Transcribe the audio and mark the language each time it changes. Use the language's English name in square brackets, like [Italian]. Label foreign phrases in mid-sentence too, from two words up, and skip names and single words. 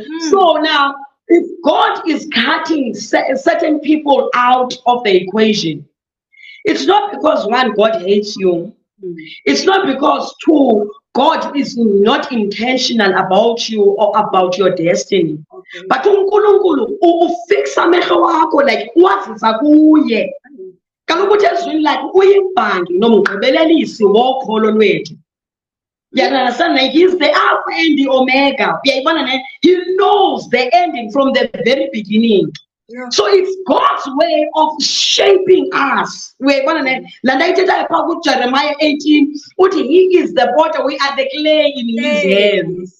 [English] So now, if God is cutting certain people out of the equation, it's not because one, God hates you. It's not because two, God is not intentional about you or about your destiny. [Xhosa] But uNkulunkulu ufixa amehlo wakho like wazisa kuye. Kaloku ezwini like uyimbangi nomgqibelelisi wokholo lwethu. [English] You understand? Like he's the Alpha and the Omega. He knows the ending from the very beginning. So it's God's way of shaping us. Jeremiah 18, he is the potter, we are the clay in his hands.